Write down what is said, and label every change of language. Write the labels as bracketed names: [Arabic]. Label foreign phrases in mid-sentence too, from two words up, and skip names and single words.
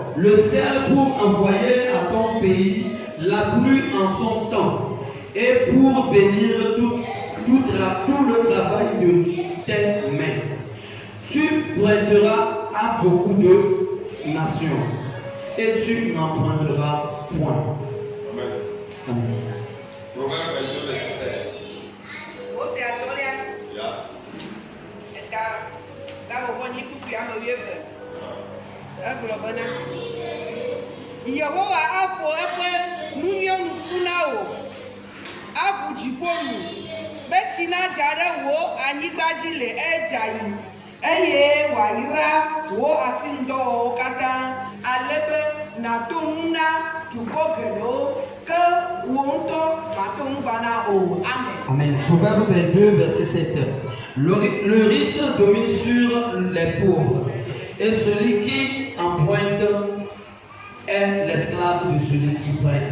[French] Le ciel pour envoyer à ton pays la pluie en son temps et pour bénir tout le travail de tes mains. Tu prêteras à beaucoup de nations et tu n'emprunteras point. Amen. Proverbe 22, verset 16. [Ewe] Yehowa aƒo eƒe nunyɔnu ƒu na wò, aƒu dziƒo nu, be tsi nadza ɖe wò anyigba dzi le edzayi, eye wòayra wò asinudɔwɔwɔ katã, ale be nàto nu na dukɔ geɖewo, ke wò ŋutɔ màto ŋugba na o. [French] Amen. Amen. Proverbe 22, verset 7. Le riche domine sur les pauvres, et celui qui emprunte est l'esclave de celui qui prête.